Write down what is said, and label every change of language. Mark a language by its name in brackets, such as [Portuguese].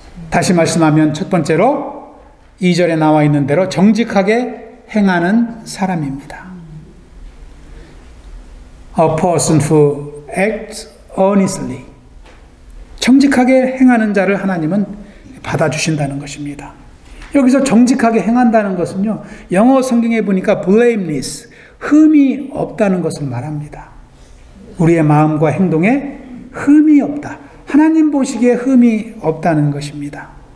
[Korean] 다시 말씀하면 첫 번째로 2절에 나와 있는 대로 정직하게 행하는 사람입니다. [English] A person who acts honestly. [Korean] 정직하게 행하는 자를 하나님은 받아주신다는 것입니다. 여기서 정직하게 행한다는 것은요, 영어 성경에 보니까 blameless, 흠이 없다는 것을 말합니다. 우리의 마음과 행동에 흠이 없다. 하나님 보시기에 흠이 없다는 것입니다.